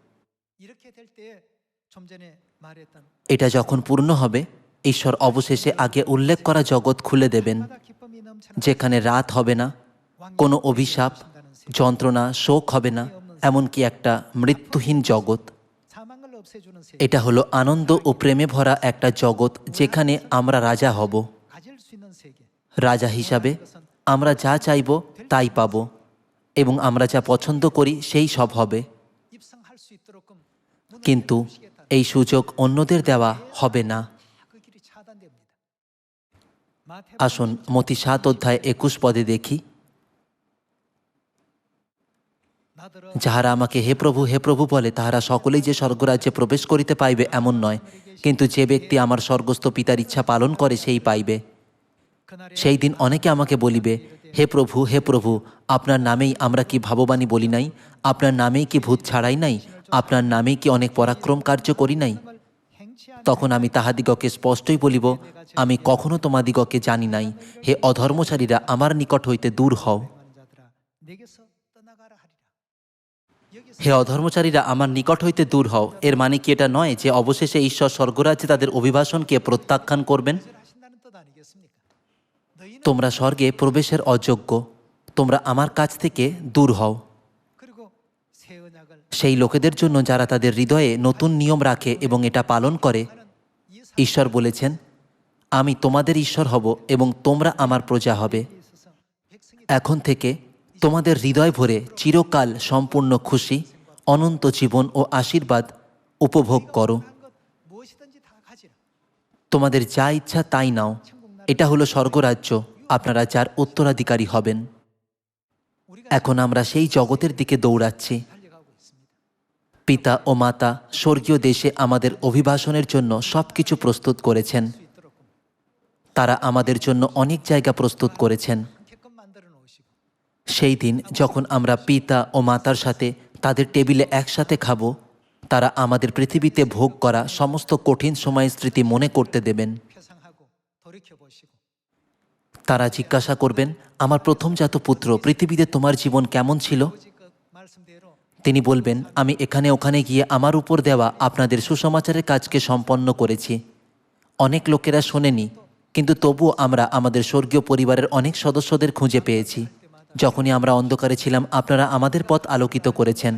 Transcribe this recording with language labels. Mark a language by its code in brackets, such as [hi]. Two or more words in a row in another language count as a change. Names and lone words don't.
[bn] এটা যখন পূর্ণ হবে, ঈশ্বর অবশেষে আগে উল্লেখ করা জগৎ খুলে দেবেন, যেখানে রাত হবে না, কোনো অভিশাপ, যন্ত্রণা, শোক হবে না, এমনকি একটা মৃত্যুহীন জগৎ। [ko] 사망을 없애주는 세계. [bn] এটা হলো আনন্দ ও প্রেমে ভরা একটা জগৎ, যেখানে আমরা রাজা হব। [ko] 가질 수 있는 세계. [bn] রাজা হিসাবে আমরা যা চাইব তাই পাব, এবং আমরা যা পছন্দ করি সেই সব হবে। [ko] 입성할 수 있도록끔 문을 [bn] কিন্তু [ko] 열어주시겠다. [bn] এই সুযোগ অন্যদের দেওয়া হবে না। [ko] 그 길이 차단됩니다. 마태복음 [bn] আসুন মতি 7 অধ্যায় 21 পদে দেখি, [ko] 나더러 [bn] যাহারা আমাকে হে প্রভু বলে, তাহারা সকলেই যে স্বর্গরাজ্যে প্রবেশ করিতে পাইবে এমন নয়, কিন্তু যে ব্যক্তি আমার স্বর্গস্থ পিতার ইচ্ছা পালন করে সেই পাইবে। [ko] 그날에 [bn] সেই দিন অনেকে আমাকে বলিবে, হে প্রভু, আপনার নামেই আমরা কি ভাববাণী বলি নাই? আপনার নামেই কি ভূত ছাড়াই নাই? আপনার নামেই কি অনেক পরাক্রম কার্য করি নাই? [ko] 을 행치 않은 [bn] তখন আমি তাহাদিগকে স্পষ্টই বলিব, আমি কখনো তোমাদিগকে জানি নাই। হে অধর্মচারীরা, আমার নিকট হইতে দূর হও। [ko] 자들아 내게서 떠나가라 하리라. 여기서 [bn] হে অধর্মচারীরা, আমার নিকট হইতে দূর হও। এর মানে কি এটা নয় যে অবশেষে ঈশ্বর স্বর্গরাজ্যে তাদের অভিবাসনকে প্রত্যাখ্যান করবেন? [ko] 하신다는 뜻 아니겠습니까? 너희는 [bn] তোমরা স্বর্গে প্রবেশের অযোগ্য, তোমরা আমার কাছ থেকে দূর হও। [ko] 그리고 새 언약을 [bn] সেই লোকেদের জন্য যারা তাদের হৃদয়ে নতুন নিয়ম রাখে এবং এটা পালন করে, [ko] 이 [bn] ঈশ্বর বলেছেন, আমি তোমাদের ঈশ্বর হব এবং তোমরা আমার প্রজা হবে। [ko] 사회에 있어서 백성이 [bn] এখন থেকে তোমাদের হৃদয় ভরে চিরকাল সম্পূর্ণ খুশি, অনন্ত জীবন ও আশীর্বাদ উপভোগ করো। [ko] 한 것 무엇이든지 다 가지라. [bn] তোমাদের যা ইচ্ছা তাই নাও। এটা হলো স্বর্গরাজ্য, আপনারা যার উত্তরাধিকারী হবেন। [ko] 우리가 [bn] এখন আমরা সেই জগতের দিকে দৌড়াচ্ছি। [ko] 달려가고 있습니다. [bn] পিতা ও মাতা স্বর্গীয় দেশে আমাদের অভিবাসনের জন্য সব কিছু প্রস্তুত করেছেন। [ko] 수 있도록 [bn] তারা আমাদের জন্য অনেক জায়গা প্রস্তুত করেছেন। [ko] 한껏 만들어 놓으시고 [bn] সেই দিন যখন আমরা পিতা ও মাতার সাথে তাদের টেবিলে একসাথে খাবো, তারা আমাদের পৃথিবীতে ভোগ করা সমস্ত কঠিন সময়ের স্মৃতি মনে করতে দেবেন। [ko] 회상하고 돌이켜 보시고 [bn] তারা জিজ্ঞাসা করবেন, আমার প্রথমজাত পুত্র, পৃথিবীতে তোমার জীবন কেমন ছিল? [ko] 아버지 그 말씀대로 [bn] তিনি বলবেন, আমি এখানে ওখানে গিয়ে আমার উপর দেওয়া আপনাদের সুসমাচারের কাজকে সম্পন্ন করেছি। অনেক লোকেরা শোনেনি, কিন্তু তবুও আমরা আমাদের স্বর্গীয় পরিবারের অনেক সদস্যদের খুঁজে পেয়েছি। যখনই আমরা অন্ধকারে ছিলাম, আপনারা আমাদের পথ আলোকিত করেছেন।